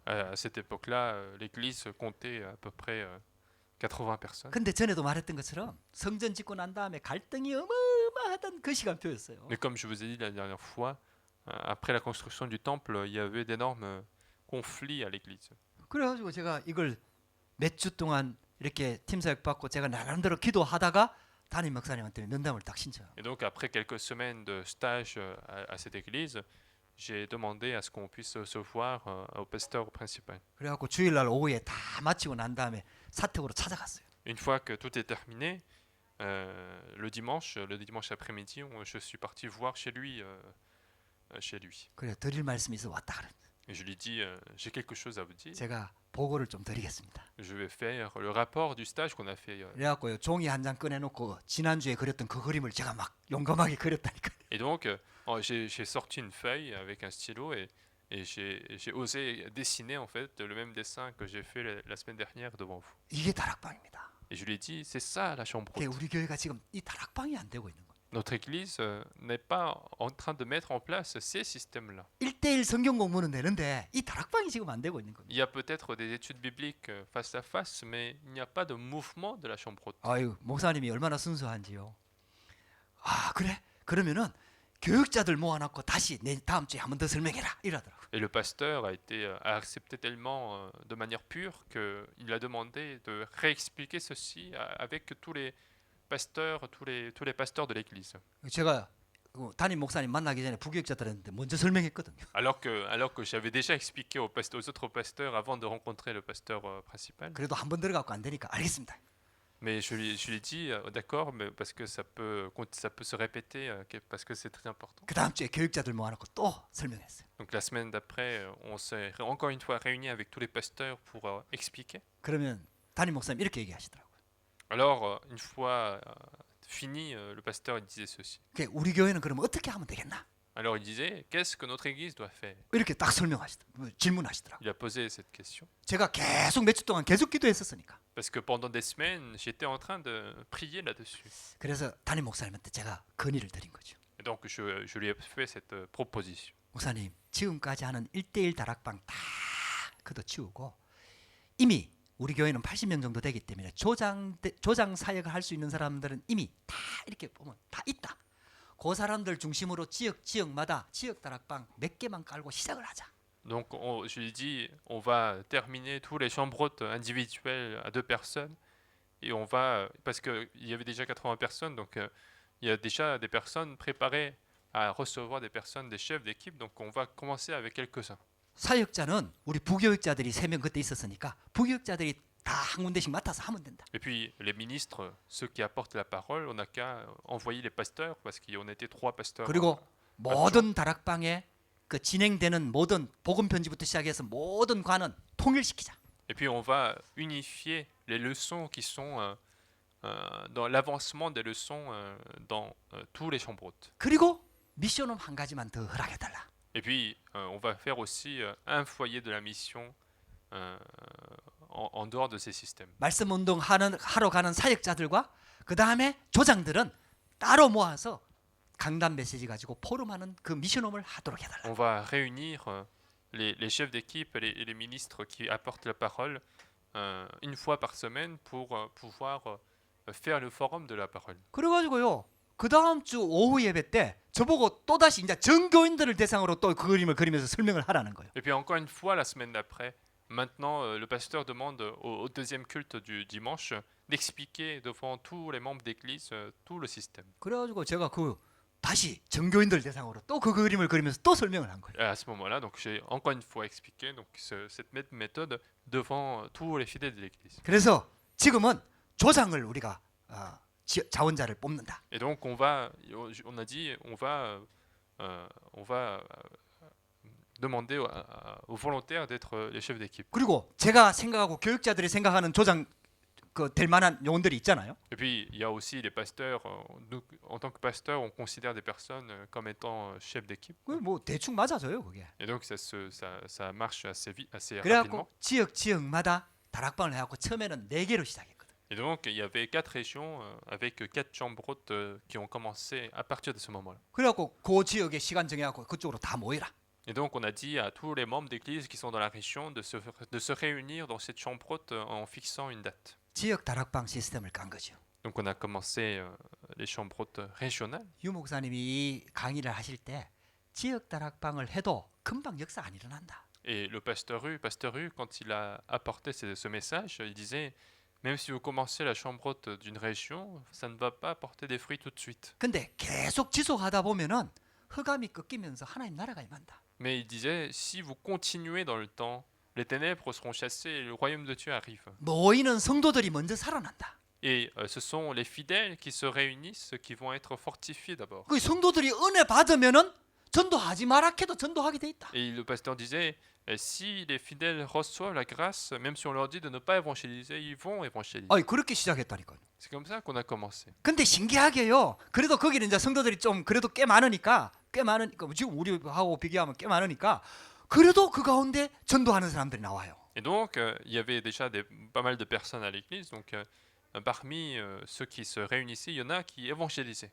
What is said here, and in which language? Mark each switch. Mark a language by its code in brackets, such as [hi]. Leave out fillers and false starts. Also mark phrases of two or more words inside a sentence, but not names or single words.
[fr] À cette époque-là, l'église comptait à peu près 80 personnes. [ko] 근데 전에도 말했던 것처럼 성전 짓고 난 다음에 갈등이 어마어마하던 그 시간표였어요. [fr] Mais comme je vous ai dit la dernière fois, après la construction du temple, il y avait d'énormes conflits à l'église. [ko] 그래가지고 제가 이걸 몇 주 동안 이렇게 팀 사역 받고 제가 나름대로 기도하다가 담임 목사님한테 면담을 딱 신청해요. [fr] Et donc après quelques semaines de stage à cette église, j'ai demandé à ce qu'on puisse se voir au pasteur principal. [ko] 그래갖고 주일날 오후에 다 마치고 난 다음에 사택으로 찾아갔어요. [fr] Une fois que tout est terminé, le dimanche après-midi, je suis parti voir chez lui. [ko] 그래 드릴 말씀이 있어 왔다 그래. [fr] Et je lui dis, j'ai quelque chose à vous dire. [ko] 제가 보고를 좀 드리겠습니다. [fr] Je vais faire le rapport du stage qu'on a fait. [ko] 그래갖고요 종이 한 장 꺼내놓고 지난주에 그렸던 그 그림을 제가 막 용감하게 그렸다니까. [fr] Et donc, j'ai sorti une feuille avec un stylo et j'ai osé dessiner en fait le même dessin que j'ai fait la semaine dernière devant vous. [ko] 이게 다락방입니다. [fr] Et je lui ai dit, c'est ça la chambre [ko] 근데 [fr] haute. [ko] 우리 교회가 지금 이 다락방이 안 되고 있는 거예요. [fr] Notre église n'est pas en train de mettre en place ces systèmes-là. [ko] 1대1 성경 공부는 되는데 이 다락방이 지금 안 되고 있는 겁니다. [fr] Il y a peut-être des études bibliques face à face, mais il n'y a pas de mouvement de la chambre haute. [ko] 아유 목사님이 얼마나 순수한지요. 아 그래? 그러면은 교육자들 모아놓고 다시 내 다음 주에 한 번 더 설명해라 이러더라고. [fr] Et le pasteur a accepté tellement de manière pure qu'il a demandé de réexpliquer ceci avec tous les pasteurs, tous les pasteurs de l'église. [ko] 제가 담임 목사님 만나기 전에 부교육자들한테 먼저 설명했거든요. [fr] Alors que j'avais déjà expliqué aux autres pasteurs avant de rencontrer le pasteur principal. [ko] 그래도 한 번 들어가고 안 되니까 알겠습니다. [fr] Mais je lui ai dit, d'accord, mais parce que ça peut se répéter, parce que c'est très important. [ko] 그 다음 주에 교육자들 모아놓고 또 설명했어요. [fr] Donc la semaine d'après, on s'est encore une fois réunis avec tous les pasteurs pour expliquer. [ko] 그러면 담임 목사님 이렇게 얘기하시더라고요. [fr] Alors, une fois fini, le pasteur il disait ceci. [ko] 우리 교회는 그러면 어떻게 하면 되겠나? [fr] Alors il disait, qu'est-ce que notre église doit faire? [ko] 이렇게 딱 질문하시더라고요. [fr] Il a posé cette question. [ko] 제가 계속 몇 주 동안 계속 기도했었으니까. [fr] Parce que pendant des semaines, j'étais en train de prier là-dessus. [ko] 그래서 담임 목사님한테 제가 건의를 드린 거죠. [fr] Et donc je lui ai fait cette proposition. [ko] 목사님, 지금까지 하는 1대1 다락방 다 그도 치우고 이미 우리 교회는 80명 정도 되기 때문에 조장 사역을 할 수 있는 사람들은 이미 다 이렇게 보면 다 있다. 그 사람들 중심으로 지역마다 지역 다락방 몇 개만 깔고 시작을 하자. [fr] Donc je lui ai dit, on va terminer tous les chambres hautes individuelles à 2 personnes. Et on va, parce qu'il y avait déjà 80 personnes, donc il y a déjà des personnes préparées à recevoir des personnes, des chefs d'équipe. Donc on va commencer avec quelques-uns. [ko] 사역자는 우리 부교육자들이 3명 그때 있었으니까 부교육자들이 다 한 군데씩 맡아서 하면 된다. [fr] Et puis les ministres, ceux qui apportent la parole, on n'a qu'à envoyer les pasteurs, parce qu'on était 3 pasteurs. [ko] 그리고 모든 다락방에 그 진행되는 모든 복음 편지부터 시작해서 모든 관은 통일시키자. [fr] Et puis on va unifier les leçons qui sont dans l'avancement des leçons dans tous les chambres hautes. [ko] 그리고 미션은 한 가지만 더 허락해달라. [fr] Et puis on va faire aussi un foyer de la mission en dehors de ces systèmes. [ko] 말씀 운동 하러 가는 사역자들과 그 다음에 조장들은 따로 모아서 강단 메시지 가지고 포럼하는 그 미션홈을 하도록 해달라. [fr] On va réunir les chefs d'équipe et les ministres qui apportent la parole une fois par semaine pour pouvoir faire le forum de la parole. [ko] 그래가지고요. 그 다음 주 오후 예배 때 저보고 또 다시 이제 전교인들을 대상으로 또 그 그림을 그리면서 설명을 하라는 거예요. [fr] Et puis encore une fois la semaine d'après, Maintenant, le pasteur demande au deuxième culte du dimanche d'expliquer devant tous les membres d'église tout le système. [ko] 그래가지고 제가 다시 전교인들 대상으로 또 그 그림을 그리면서 또 설명을 한 거예요. [fr] Et à ce moment-là, donc j'ai encore une fois expliqué donc cette même méthode devant tous les fidèles de l'église. [ko] 그래서 지금은 조상을 우리가 자원자를 뽑는다. [fr] Et donc on a dit, on va demander aux volontaires d'être les chefs d'équipe. [ko] 그리고 제가 생각하고 교육자들이 생각하는 조장 될 만한 요원들이 있잖아요. [fr] Et puis il y a aussi les pasteurs. Nous, en tant que pasteurs, on considère des personnes comme étant chefs d'équipe. [ko] 뭐 대충 맞아져요 그게. [fr] Et donc ça marche assez [ko] 그래갖고 [fr] rapidement. [ko] 지역마다 다락방을 해갖고 처음에는 4개로 시작했거든. [fr] Et donc il y avait 4 régions avec 4 chambres hautes qui ont commencé à partir de ce moment-là. [ko] 그래갖고 그 지역에 시간 정해갖고 그쪽으로 다 모이라. [fr] Et donc on a dit à tous les membres d'église qui sont dans la région de se réunir dans cette chambre haute en fixant une date. [ko] 지역 다락방 시스템을 깐 거죠. [fr] Donc on a commencé les chambres hautes régionales. [ko] 유 목사님이 이 강의를 하실 때 지역 다락방을 해도 금방 역사 안 일어난다. [fr] Et le pasteur Hu, quand il a apporté ce message, il disait, même si vous commencez la chambre haute d'une région, ça ne va pas apporter des fruits tout de suite. [ko] 근데 계속 지속하다 보면은 흑암이 꺾이면서 하나님 나라가 임한다. [fr] Mais il disait, si vous continuez dans le temps, les ténèbres seront chassées et le royaume de Dieu arrive. [ko] 모이는 성도들이 먼저 살아난다. [fr] Et ce sont les fidèles qui se réunissent qui vont être fortifiés d'abord. [ko] 그 성도들이 은혜 받으면은 전도하지 마라 해도 전도하게 돼 있다. [fr] Et le pasteur disait, si les fidèles reçoivent la grâce, même si on leur dit de ne pas évangéliser, ils vont évangéliser. [ko] 그렇게 시작했다니까요. [fr] C'est comme ça qu'on a commencé. [ko] 근데 신기하게요. 그래도 거기는 이제 성도들이 좀 그래도 꽤 많으니까 지금 우리하고 비교하면 꽤 많으니까 그래도 그 가운데 전도하는 사람들이 나와요. [fr] Et donc, il y avait déjà pas mal de personnes à l'église. Donc, parmi ceux qui se réunissaient, il y en a qui évangélisaient.